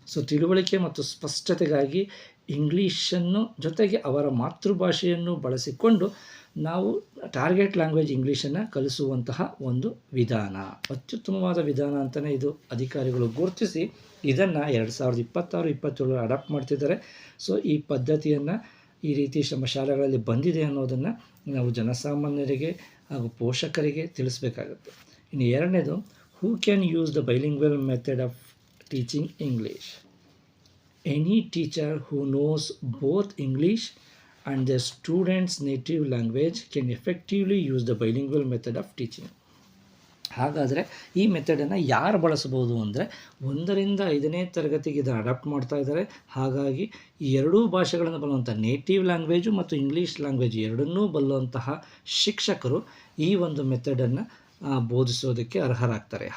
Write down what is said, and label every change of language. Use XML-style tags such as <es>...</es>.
<kn>ತಿಳುವಳಿಕೆ ಮತ್ತು ಸ್ಪಷ್ಟತೆಗಾಗಿ ಇಂಗ್ಲೀಷನ್ನು ಜೊತೆಗೆ ಅವರ ಮಾತೃಭಾಷೆಯನ್ನು ಬಳಸಿಕೊಂಡು ನಾವು ಟಾರ್ಗೆಟ್ ಲ್ಯಾಂಗ್ವೇಜ್ ಇಂಗ್ಲೀಷನ್ನು ಕಲಿಸುವಂತಹ ಒಂದು ವಿಧಾನ, ಅತ್ಯುತ್ತಮವಾದ ವಿಧಾನ ಅಂತಲೇ ಇದು ಅಧಿಕಾರಿಗಳು ಗುರುತಿಸಿ ಇದನ್ನು 2026-27 ಅಡಾಪ್ಟ್ ಮಾಡ್ತಿದ್ದಾರೆ. ಈ ಪದ್ಧತಿಯನ್ನು ಈ ರೀತಿ ನಮ್ಮ ಶಾಲೆಗಳಲ್ಲಿ ಬಂದಿದೆ ಅನ್ನೋದನ್ನು ನಾವು ಜನಸಾಮಾನ್ಯರಿಗೆ ಹಾಗೂ ಪೋಷಕರಿಗೆ ತಿಳಿಸ್ಬೇಕಾಗುತ್ತೆ. ಇನ್ನು ಎರಡನೇದು,</kn> <en>Who can use the bilingual method of teaching English? Any teacher who knows both English and their students' native language can effectively use the bilingual method of teaching.</en> <kn>ಹಾಗಾದರೆ ಈ ಮೆಥಡನ್ನು ಯಾರು ಬಳಸಬಹುದು ಅಂದರೆ, 1ರಿಂದ 5ನೇ ತರಗತಿಗೆ ಇದನ್ನು ಅಡಾಪ್ಟ್ ಮಾಡ್ತಾ ಇದ್ದಾರೆ. ಹಾಗಾಗಿ ಈ 2 ಭಾಷೆಗಳನ್ನು ಬಲ್ಲುವಂಥ ನೇಟಿವ್ ಲ್ಯಾಂಗ್ವೇಜು ಮತ್ತು ಇಂಗ್ಲೀಷ್ ಲ್ಯಾಂಗ್ವೇಜ್ ಎರಡನ್ನೂ ಬಲ್ಲುವಂತಹ ಶಿಕ್ಷಕರು ಈ ಒಂದು ಮೆಥಡನ್ನು ಬೋಧಿಸೋದಕ್ಕೆ ಅರ್ಹರಾಗ್ತಾರೆ.</kn>